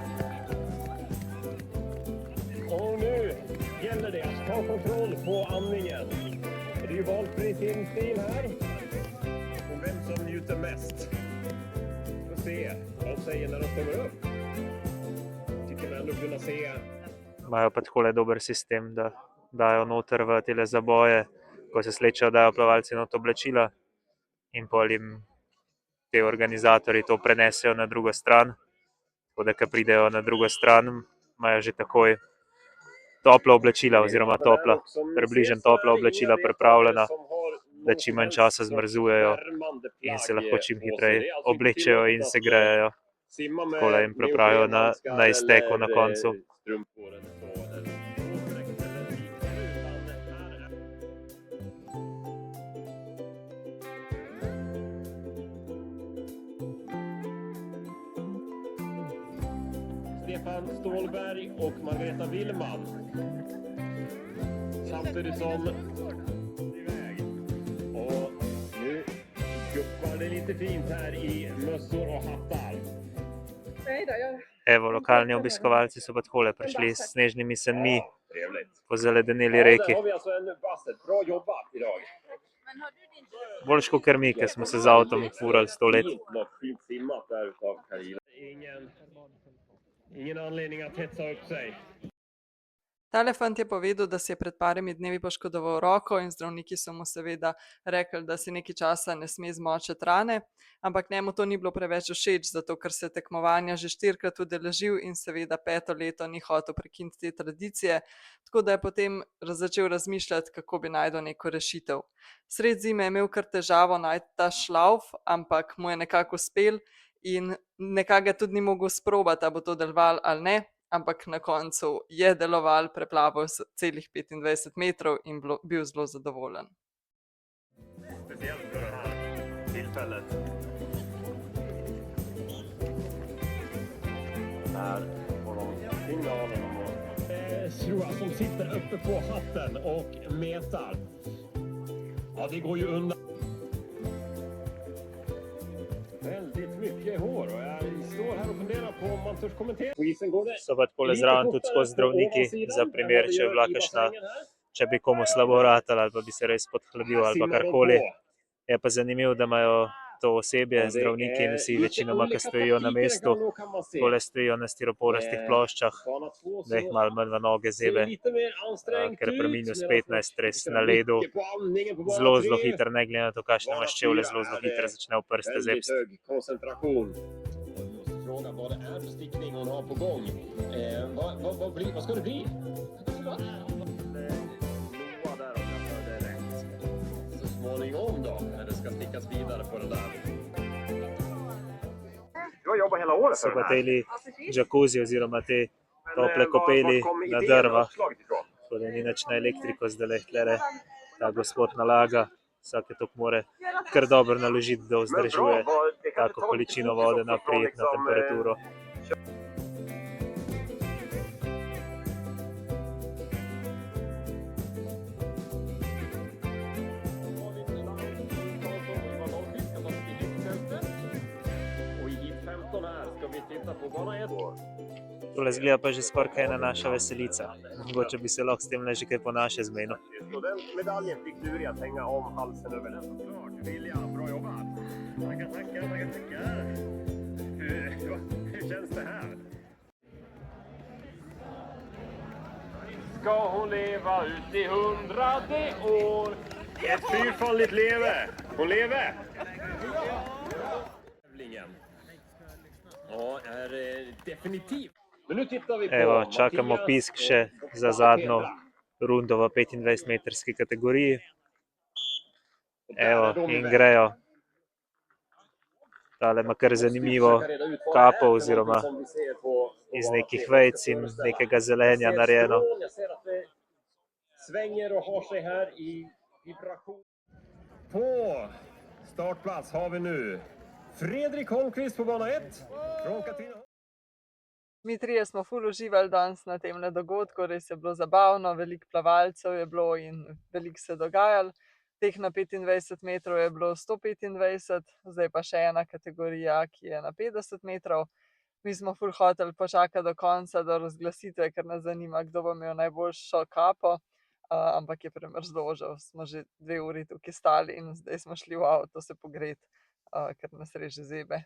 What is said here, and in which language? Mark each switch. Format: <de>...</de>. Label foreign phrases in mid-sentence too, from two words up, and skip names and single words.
<sv>Och nu gäller det att ta kontroll på andningen. Det är ju valfri simstil här. Och vem som njuter mest. Får se vad de säger när de kommer upp. Tycker man ändå kunna se.</sv> <sl>Imajo pa takole dober sistem, da dajo noter v tele zaboje, ko se slečejo, dajo plavalci not oblačila in pol jim te organizatorji to prenesejo na drugo stran. Tako da, ko pridejo na drugo stran, imajo že takoj topla oblačila oziroma približno topla oblačila pripravljena, da čim manj časa zmrzujejo in se lahko čim hitreje oblečejo in se grejejo. Takole jim pripravijo na izteku na koncu.</sl> <sv>Stefan Stålberg och Margareta Willman. Samtidigt som och lite fint här i mössor och hattar.</sv> <sl>Evo, lokalni obiskovalci so pa takole prišli s snežnimi sanmi</sl> <sv>Trevligt.</sv> <sl>po zaledeneli</sl> <sv>Ja,</sv> <sl>reki.</sl> <sv>där har vi alltså en basset. Bra jobbat idag.</sv> <sl>Boljš kot mi, ker smo se z avtom furali 100 let.</sl> <sv>Fint, något fint simmat där utav Karina. Ingen anledning att hetsa upp sig.</sv> <sl>Tale fant je povedal, da si je pred parimi dnevi poškodoval roko in zdravniki so mu seveda rekli, da si nekaj časa ne sme zmočiti rane, ampak njemu to ni bilo preveč všeč, zato ker se je tekmovanja že 4-krat udeležil in seveda 5. leto ni hotel prekiniti te tradicije, tako da je potem začel razmišljati, kako bi našel neko rešitev. Sred zime je imel kar težavo najti ta šlauf, ampak mu je nekako uspel in nekako ga tudi ni mogel sprobati, ali bo to delovalo ali ne. Ampak na koncu je deloval, preplaval celih 25 metrov in bil zelo zadovoljen.</sl> <sv>Speciellt för det här tillfället. Här får de signalen om Shrua som sitter uppe på hatten och metar. Ja, det går ju undan. Väldigt mycket hår och jag står här och funderar på om man törs kommentera. På isen går det.</sv> <sl>So pa takole zraven tudi skozi zdravniki, za primer, če je bila kakšna, če bi komu slabo ratalo ali pa bi se res podhladil ali pa karkoli. Je pa zanimivo, da imajo to osebje, zdravniki in vsi večinoma, ki stojijo na mestu, takole stojijo na stiroporastih ploščah, da jih malo manj v noge zebe, ker je pri -15 res na ledu zelo hitro, ne glede na to, kakšne imaš čevlje, zelo hitro začne v prste zebsti.</sl> <sv>Fråga vad det är för stickning hon har på gång. Vad ska det bli? Noa där om jag hörde rätt. Så småningom då, när det ska stickas vidare på den där. Du har jobbat hela året</sv> <sl>So</sl> <sv>för</sv> <sl>pa</sl> <sv>den här.</sv> <sl>teli džakuzi oziroma te tople kopeli na drva, tako da ni nič na elektriko zdaj tlele ta gospod nalaga. Vsake toliko more kar dobro naložiti, da vzdržuje tako količino vode na prijetno temperaturo.</sl> <sv>Och i hit 15 här ska vi titta på bana 1.</sv> <sl>Tole zgleda pa že skoraj kaj ena naša veselica. Mogoče bi se lahko s tem že kaj po naše zmenil.</sl> <sv>Och den medaljen fick Luri att hänga om halsen över den. Klart, William, bra jobbat. Tackar. Hur känns det här? Ska hon leva ut i 100:e år? Ett fyrfaldigt leve. Hon lever. Ja, är definitivt. Men nu tittar vi på</sv> <sl>Evo, čakamo pisk še za zadnjo rundo v 25-metrski kategoriji. Evo, in grejo. Tale ima kar zanimivo kapo oziroma iz nekih vejc in nekega zelenja narejeno.</sl> <sv>Svänger och har sig här i vibration. På startplats har vi nu Fredrik Holmqvist på bana 1 från Katrina.</sv> <sl>Mi trije smo ful uživali danes na tem dogodku, res je bilo zabavno, veliko plavalcev je bilo in veliko se dogajalo. Teh na 25 metrov je bilo 125, zdaj pa še ena kategorija, ki je na 50 metrov. Mi smo ful hoteli počakati do konca, do razglasitve, ker nas zanima, kdo bo imel najboljšo kapo, ampak je premrzlo, že smo že 2 uri tukaj stali in zdaj smo šli v avto se pogreti, ker nas res že zebe.</sl>